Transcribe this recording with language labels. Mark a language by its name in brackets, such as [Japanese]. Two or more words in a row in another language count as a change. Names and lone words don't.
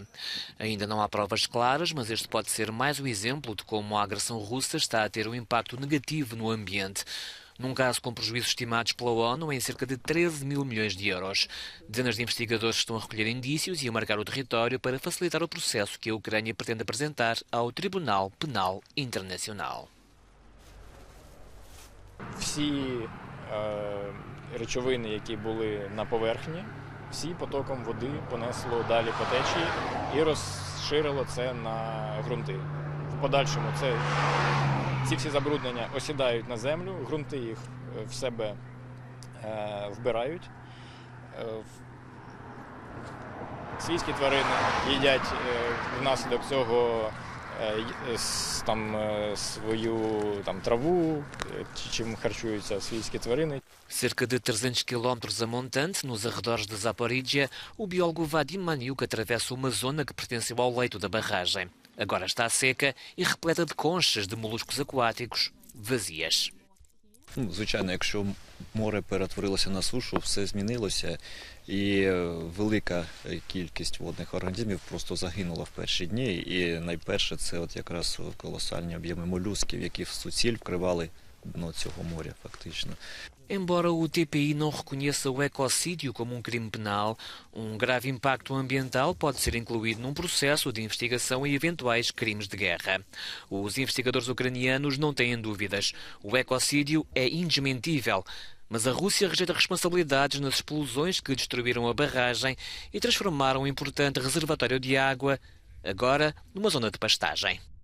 [Portuguese] Ainda não há provas claras, mas este pode ser mais um exemplo de como a agressão russa está a ter um impacto negativo no ambiente. Num caso com prejuízos estimados pela ONU em cerca de 13 mil milhões de euros. Dezenas de investigadores estão a recolher indícios e a marcar o território para facilitar o processo que a Ucrânia pretende apresentar ao Tribunal Penal Internacional. [Ukrainian] Всі речовини, які були на поверхні, всі потоком води понесло далі по течії і розширило це на ґрунти. В подальшому це ці всі забруднення осідають на землю, ґрунти їх в себе вбирають. Свійські тварини їдять внаслідок цього свою travу, чим харчуються свійські тварини. [Portuguese] Cerca de 300 quilómetros a montante, nos arredores de Zaporizhia, o biólogo Vadim Maniuk atravessa uma zona que pertenceu ao leito da barragem. Agora está seca e repleta de conchas de moluscos aquáticos vazias. [Ukrainian] Звичайно, якщо море перетворилося на сушу, все змінилося, і велика кількість водних організмів просто загинула в перші дні. І найперше це от якраз колосальні об'єми молюсків, які в суціль вкривали дно цього моря фактично. [Portuguese] Embora o TPI não reconheça o ecocídio como um crime penal, grave impacto ambiental pode ser incluído num processo de investigação em eventuais crimes de guerra. Os investigadores ucranianos não têm dúvidas. O ecocídio é indesmentível, mas a Rússia rejeita responsabilidades nas explosões que destruíram a barragem e transformaram um importante reservatório de água, agora numa zona de pastagem.